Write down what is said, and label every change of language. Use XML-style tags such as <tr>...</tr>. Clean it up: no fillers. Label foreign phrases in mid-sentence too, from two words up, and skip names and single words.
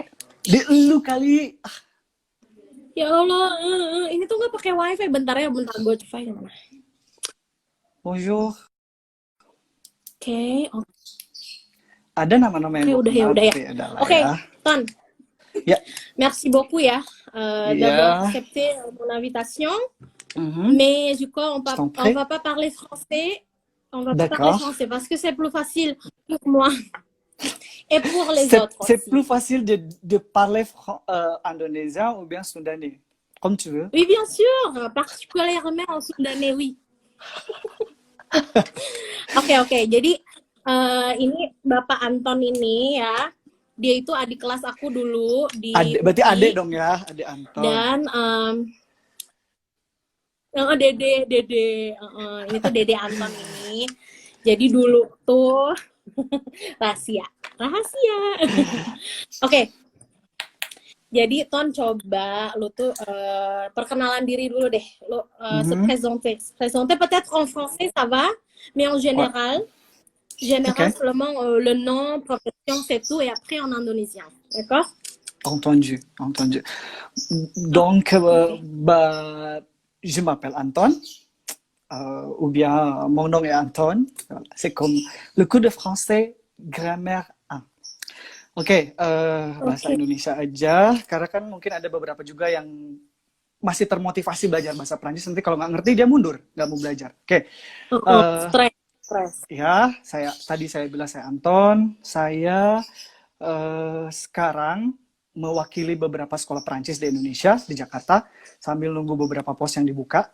<id>Di lu kali. Ya Allah, ini tuh nggak pakai wifi. Bentar ya, bentar gue wifi mana.</id> <fr>Bonjour.</fr> <id>Oke. Ada nama-nama yang Oke, udah ya. Oke, ya. Ton. Ya.</id> <fr>Merci beaucoup ya d'avoir accepté mon invitation. Mais du coup, on va pas parler français. On va pas parler français parce que c'est plus facile pour moi et pour les autres. C'est plus facile de parler indonésien ou bien soudanais, comme tu veux. Oui, bien sûr, particulièrement en soudanais, oui.</fr> <id>Oke. Jadi ini Bapak Anton ini ya, dia itu adik kelas aku dulu di berarti adik dong ya, adik Anton. Dan Dede, ini tuh Dede Anton ini. Jadi dulu tuh rahasia. Oke. Jadi Ton, coba lu tuh perkenalan diri dulu deh.</id> <fr>Lu se présenter peut-être en français ça va, mais en général. Seulement le nom, profession, c'est tout, et après en indonésien. D'accord? Entendu. Donc, je m'appelle Anton, ou bien mon nom est Anton. C'est comme le cours de français, grammaire 1.</fr> <id>Oke, bahasa Indonesia aja, karena kan mungkin ada beberapa juga yang masih termotivasi belajar bahasa Prancis. Nanti kalau nggak ngerti, dia mundur, nggak mau belajar. Oke. Ya, tadi saya bilang saya Anton. Saya sekarang mewakili beberapa sekolah Prancis di Indonesia, di Jakarta, sambil nunggu beberapa pos yang dibuka.</id>